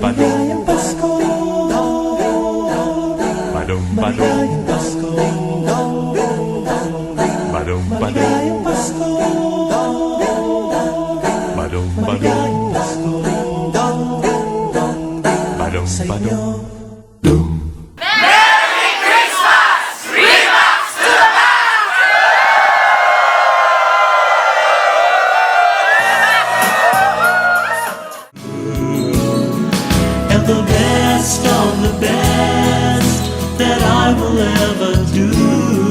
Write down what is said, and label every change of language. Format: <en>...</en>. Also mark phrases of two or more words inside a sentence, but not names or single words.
<tl>Maligayang Pasko, badum badum maligayang Pasko, badum badum maligayang Pasko, badum badum maligayang Pasko badum sa badum. inyo.</tl> <en>And the best of the best that I will ever do</en>